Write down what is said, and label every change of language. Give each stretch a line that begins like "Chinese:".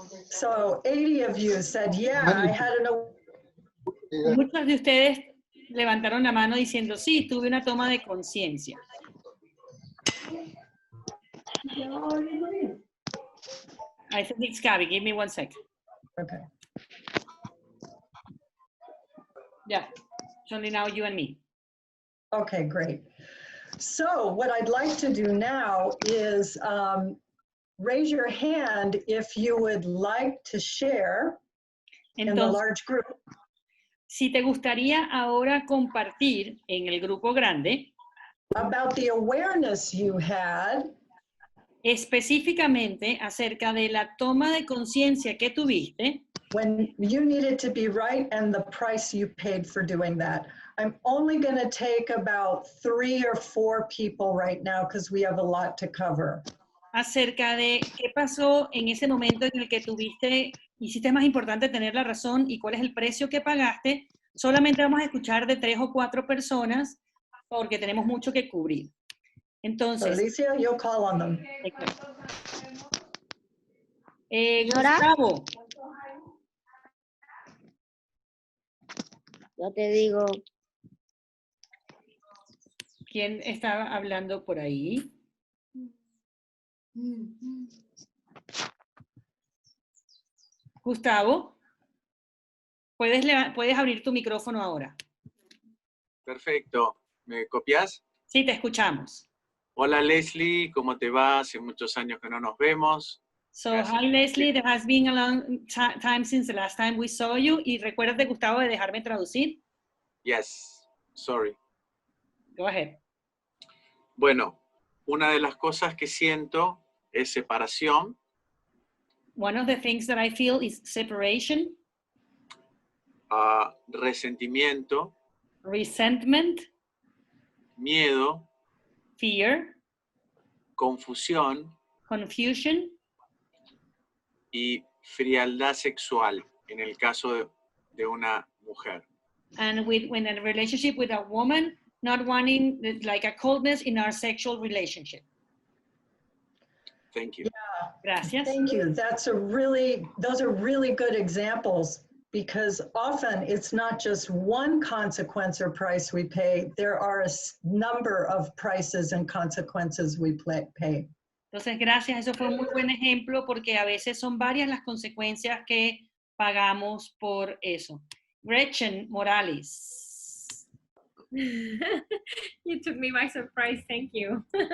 English: So 80 of you said, yeah, I had an
Spanish: Muchos de ustedes levantaron la mano diciendo, sí, tuve una toma de conciencia.
English: I think it's Gaby. Give me 1 second. Okay. Yeah. It's only now you and me. Okay, great. So what I'd like to do now is raise your hand if you would like to share in the
Spanish: Entonces,
English: large group.
Spanish: si te gustaría ahora compartir en el grupo grande
English: About the awareness you had
Spanish: específicamente acerca de la toma de conciencia que tuviste
English: when you needed to be right and the price you paid for doing that. I'm only going to take about 3 or 4 people right now because we have a lot to cover.
Spanish: acerca de qué pasó en ese momento en el que hiciste más importante tener la razón y cuál es el precio que pagaste. Solamente vamos a escuchar de 3 o 4 personas porque tenemos mucho que cubrir.
English: So
Spanish: Entonces,
English: Alicia, you'll call on them.
Spanish: Gustavo, Yo te digo, ¿quién estaba hablando por ahí? Gustavo, puedes abrir tu micrófono ahora. Perfecto. ¿Me copias? Sí, te escuchamos. Hola Leslie, ¿cómo te va? Hace muchos años que no nos vemos.
English: So,
Spanish: Gracias.
English: hi Leslie, there has been a long time since the last time we saw you.
Spanish: Y recuérdate, Gustavo, de dejarme traducir.
English: Yes, sorry. Go ahead.
Spanish: Bueno, una de las cosas que siento es separación,
English: One of the things that I feel is separation,
Spanish: resentimiento,
English: resentment,
Spanish: miedo,
English: fear,
Spanish: confusión
English: confusion,
Spanish: y frialdad sexual en el caso de una mujer.
English: and when in a relationship with a woman, not wanting like a coldness in our sexual relationship. Thank you. Yeah,
Spanish: Gracias.
English: thank you. Those are really good examples, because often it's not just one consequence or price we pay. There are a number of prices and consequences we pay.
Spanish: Entonces, gracias. Eso fue un muy buen ejemplo porque a veces son varias las consecuencias que pagamos por eso.
English: Gretchen Morales. You took me by surprise, thank you.